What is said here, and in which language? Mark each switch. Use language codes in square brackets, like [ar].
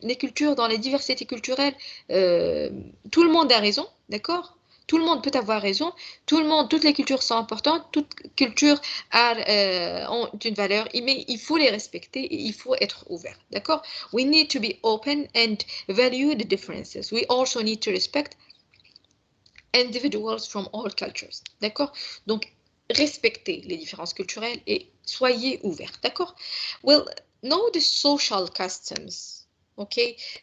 [fr] Les cultures, dans les diversités culturelles, tout le monde a raison, d'accord? Tout le monde peut avoir raison. Toutes les cultures sont importantes. Toutes cultures ont une valeur, mais il faut les respecter et il faut être ouvert. D'accord? [en] We need to be open and value the differences. We also need to respect individuals from all cultures. [fr] D'accord? Donc, respectez les différences culturelles et soyez ouverts. D'accord? [en] Well, know the social customs. Okay?